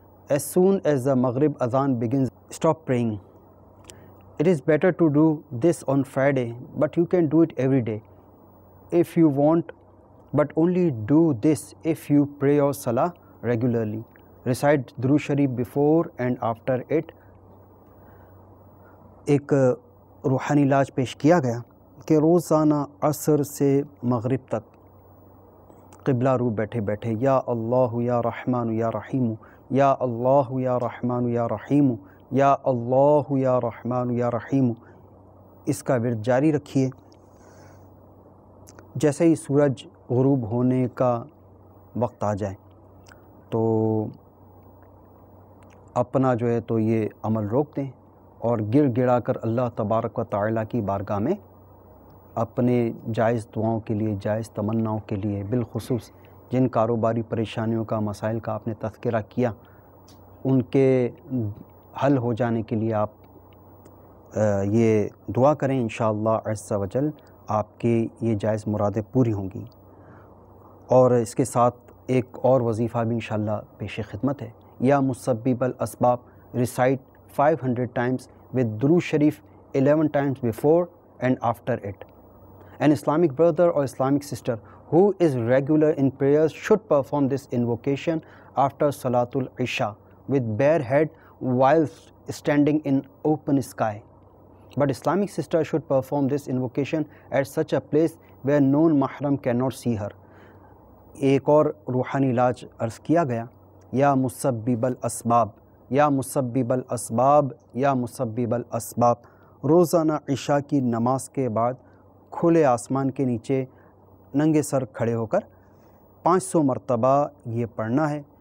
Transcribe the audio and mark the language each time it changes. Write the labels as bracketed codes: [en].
[en] As soon as the Maghrib Adhan begins, stop praying. It is better to do this on Friday, but you can do it every day if you want, but only do this if you pray your salah regularly. Recite Durood Sharif before and after it. [ur] ایک روحانی علاج پیش کیا گیا کہ روزانہ عصر سے مغرب تک قبلہ رو بیٹھے بیٹھے یا اللہ یا رحمان یا رحیم، یا اللہ یا رحمان یا رحیم، یا اللہ یا رحمان یا رحیم، اس کا ورد جاری رکھیے۔ جیسے ہی سورج غروب ہونے کا وقت آ جائے تو اپنا جو ہے تو یہ عمل روک دیں اور گر گڑا کر اللہ تبارک و تعالیٰ کی بارگاہ میں اپنے جائز دعاؤں کے لیے، جائز تمناؤں کے لیے، بالخصوص جن کاروباری پریشانیوں کا، مسائل کا آپ نے تذکرہ کیا، ان کے حل ہو جانے کے لیے آپ یہ دعا کریں۔ انشاءاللہ عز و جل آپ کی یہ جائز مرادیں پوری ہوں گی۔ اور اس کے ساتھ ایک اور وظیفہ بھی انشاءاللہ پیش خدمت ہے. [ar] یا مسبب الاسباب [en] Recite 500 times with درود شریف 11 times before and after it. An Islamic brother or Islamic sister who is regular in prayers should perform this invocation after Salatul Isha with bare head while standing in open sky. But Islamic sister should perform this invocation at such a place where known mahram cannot see her. [ur] ایک اور روحانی علاج عرض کیا گیا. یا مسبب الاسباب یا مسبب الاسباب یا مسبب الاسباب. روزانہ عشاء کی نماز کے بعد کھلے آسمان کے نیچے ننگے سر کھڑے ہو کر 500 مرتبہ یہ پڑھنا ہے.